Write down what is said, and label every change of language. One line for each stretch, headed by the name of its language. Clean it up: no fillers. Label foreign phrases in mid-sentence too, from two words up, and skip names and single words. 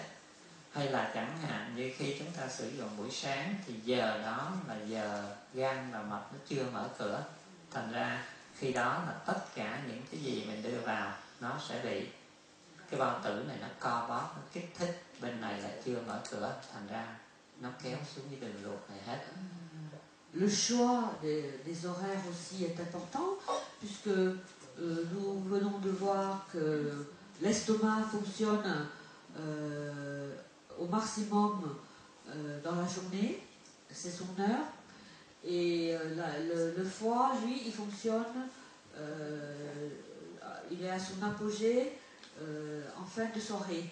Vietnamese: Hay là chẳng hạn như khi chúng ta sử dụng buổi sáng thì giờ đó là giờ gan và mật nó chưa mở cửa, thành ra khi đó là tất cả những cái gì mình đưa vào nó sẽ bị cái bao tử này nó co bóp, nó kích thích, bên này lại chưa mở cửa, thành ra nó kéo xuống cái đường ruột này hết.
French: Le choix des horaires aussi est important, puisque nous venons de voir que l'estomac fonctionne au maximum dans la journée, c'est son heure, et le foie, lui, il fonctionne, il est à son apogée en fin de soirée.